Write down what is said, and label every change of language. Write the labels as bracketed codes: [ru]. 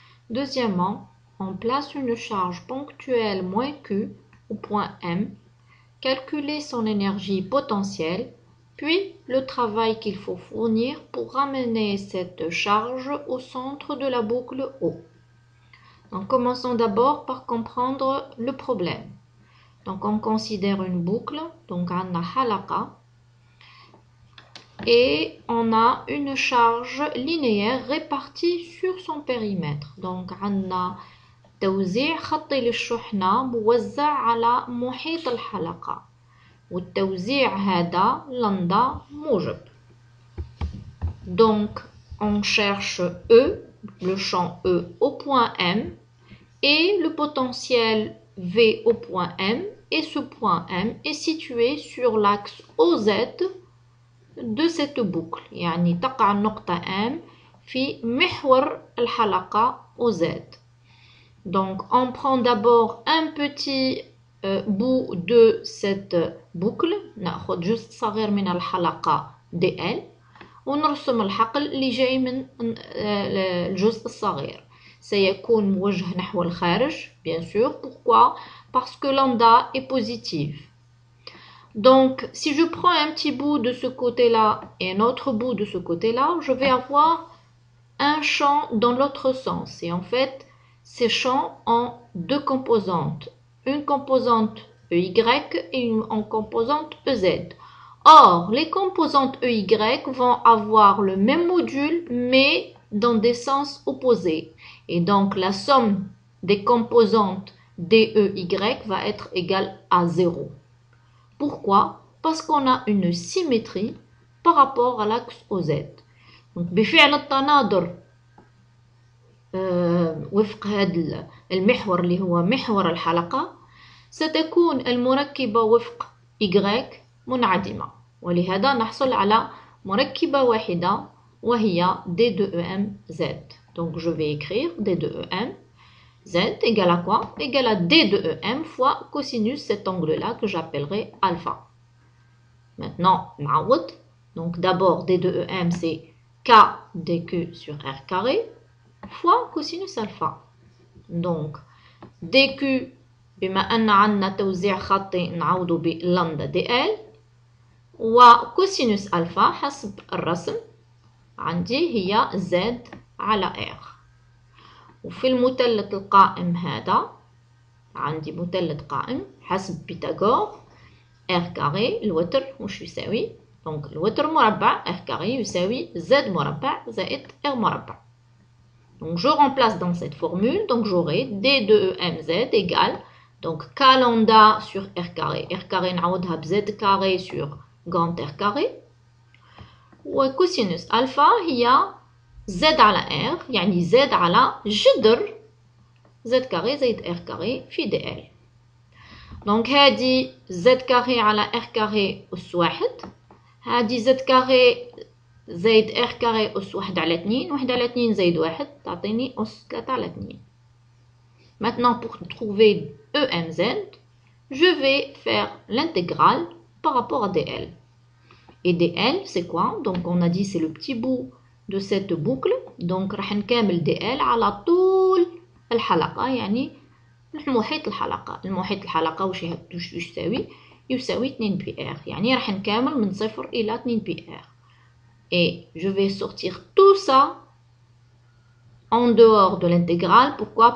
[fr] Deuxièmement, on place une charge ponctuelle moins Q au point M, calculer son énergie potentielle, puis le travail qu'il faut fournir pour ramener cette charge au centre de la boucle O. Donc, commençons d'abord par comprendre le problème. Donc, on considère une boucle, donc on a halaqa, et on a une charge linéaire répartie sur son périmètre. Donc, on a [ar] توزيع خطي للشحنة موزع على محيط الحلقة والتوزيع هذا لندا موجب. [fr] Donc, on cherche E, le champ E au point M, et le potentiel V au point M, et ce point M est situé sur l'axe OZ de cette boucle. [ar] يعني تقع النقطة M في محور الحلقة OZ. [fr] Donc on prend d'abord un petit bout de cette boucle. [ar] ناخذ جزء صغير من الحلقة DL ونرسم الحقل اللي جاي من الجزء الصغير. سيكون موجه نحو الخارج, [fr] bien sûr. Pourquoi? Parce que lambda est positive. Donc, si je prends un petit bout de ce côté-là et un autre bout de ce côté-là, je vais avoir un champ dans l'autre sens. Et en fait, ces champs ont deux composantes. Une composante EY et une composante EZ. Or, les composantes EY vont avoir le même module, mais dans des sens opposés. Et donc, la somme des composantes DEY va être égale à 0. Pourquoi? Parce qu'on a une symétrie par rapport à l'axe OZ. [ar] Donc, بفعل التناظر وفق هذا المحور اللي هو محور الحلقة ستكون المركبة وفق Y منعدمة, ولهذا نحصل على مركبة واحدة وهي D2EM Z. [fr] Donc je vais écrire D2EM Z égale à quoi? Égale à D2EM fois cosinus cet angle-là que j'appellerai alpha. Maintenant, نعوض. Donc d'abord D2EM c'est K dQ sur R carré fois cosinus alpha. [ar] Donc dQ بما أن عندنا توزيع خطي نعوضه بلامدا دي ال, وكوسينوس ألفا حسب الرسم عندي هي زد على R. وفي المثلث القائم هذا عندي مثلث قائم حسب بيتاغور R كاري الوتر وش يساوي؟ دونك الوتر مربع R كاري يساوي Z مربع زائد R مربع. [fr] Donc je remplace dans cette formule, donc j'aurai D2EMZ égale donc K lambda sur R carré [ar] نعوضها ب [fr] Z carré sur grand R carré, [ar] وكوسينوس ألفا هي Z على R, يعني Z على جذر [fr] Z carré زائد R carré في DL. [ar] donc هذه Z carré على R carré أس واحد, هذه Z carré زائد R carré أس واحد على 2, واحد على 2 زائد واحد تعطيني أس 3 على 2. [fr] Maintenant, pour trouver EMZ, je vais faire l'intégrale par rapport à DL. Et DL, c'est quoi? Donc, on a dit c'est le petit bout de cette boucle. [ar] Donc, راح نكمل DL على طول الحلقة, يعني محيط الحلقة. المحيط الحلقة وش يساوي؟ يساوي 2 بي ار, يعني راح نكمل من 0 إلى 2 بي ار. [fr] Et je vais sortir tout ça en dehors de l'intégrale. Pourquoi?